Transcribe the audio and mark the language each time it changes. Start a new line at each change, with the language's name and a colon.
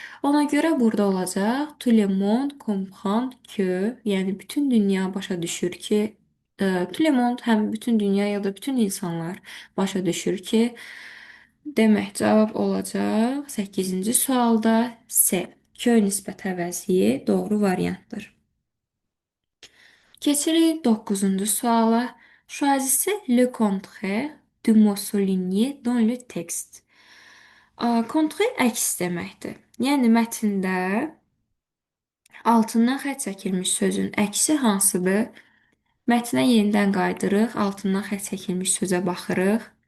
Azerbaijani: Ona görə burada olacaq
French: tout le monde comprend que,
Azerbaijani: yəni bütün dünya başa düşür ki,
French: tout le monde
Azerbaijani: həm bütün dünya ya da bütün insanlar başa düşür ki, demək cavab olacaq 8-ci sualda C. Kö nisbət əvəzliyi doğru variantdır. Keçirik 9-cu suala.
French: Choisissez le contraire du mot souligné dans le texte.
Azerbaijani: Contraire əks deməkdir. Yəni mətndə altından xətt çəkilmiş sözün əksi hansıdır? Mətnə yenidən qayıdırıq, altından xətt çəkilmiş sözə baxırıq.